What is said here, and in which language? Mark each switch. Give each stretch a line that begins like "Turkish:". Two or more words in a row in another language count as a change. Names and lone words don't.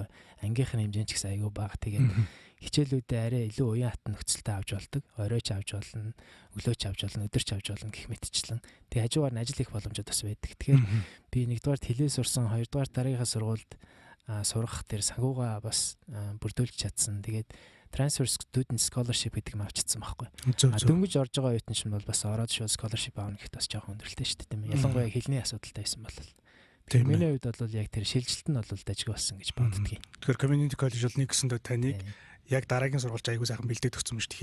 Mongolian: Ангийнхын хэмжээ ч гэсэн айгу бага. Тэгээд хичээлүүдээ арай илүү уян хатан нөхцөлтэй авч болдог. Оройч авч болно, өглөөч авч болно, өдөрч авч болно гэх мэтчлэн. Тэгээ хажуугаар нь ажил хийх боломжууд бас байдаг. Тэгэхээр би нэгдүгээр хэлээ сурсан, хоёрдугаар дараагийнхаа сургуульд сурах тэр санхугаа бас бүрдүүлж чадсан. Тэгээд
English: transfer student scholarship
Mongolian: гэдэг юм авчирсан байхгүй. Дөнгөж орж байгаа оюутан чинь бол бас ороод шууд scholarship аавна гэхэд бас жоохон өндөрлөлтэй шүү дээ тийм ээ. Ялангуяа хэлний асуудалтай байсан бол. Тэгэхээр миний хувьд бол яг тэр шилжилт нь бол дажгүй болсон гэж боддгийг. Тэгэхээр
English: community college
Mongolian: бол нэг гэсэндээ таныг яг дараагийн сургуульд аягүй сайхан бэлдээд өгсөн юм шүү дээ.